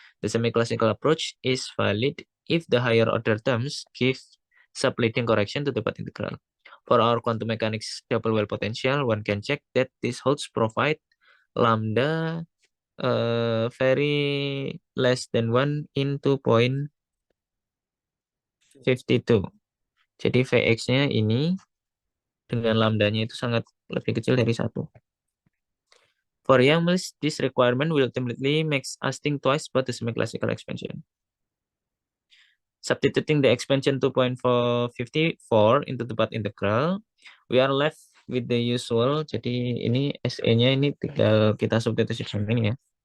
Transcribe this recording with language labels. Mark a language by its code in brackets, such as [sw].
[en] The semi-classical approach is valid if the higher order terms give subleading correction to the path integral. For our quantum mechanics double well potential, one can check that these holds provide lambda very less than 1 in 2.52. [id] Jadi Vx-nya ini dengan lambdanya itu sangat lebih kecil dari 1. [en] For YAMLs, this requirement will ultimately make us think twice about the semi-classical expansion. Substituting the expansion 2.454 into the path integral, we are left with the usual. [id] Jadi ini SE-nya ini tinggal kita substitusi ini ya.